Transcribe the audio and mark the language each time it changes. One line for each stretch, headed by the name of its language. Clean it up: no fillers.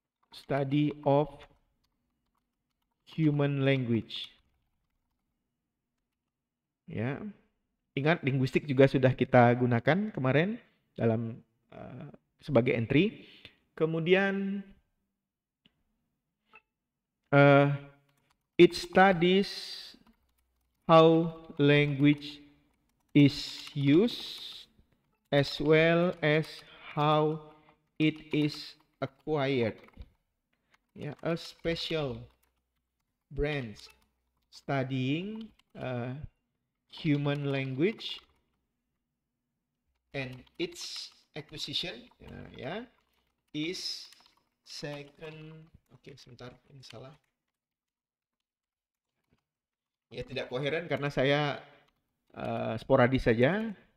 English: study of human language.
Indonesian: Ya, ingat linguistik juga sudah kita gunakan kemarin dalam sebagai entry. Kemudian
English: it studies how language is used as well as how it is acquired. Yeah, a special branch studying human language and its acquisition is second.
Indonesian: Oke, sebentar, ini salah. Ya, tidak koheren karena saya sporadis saja.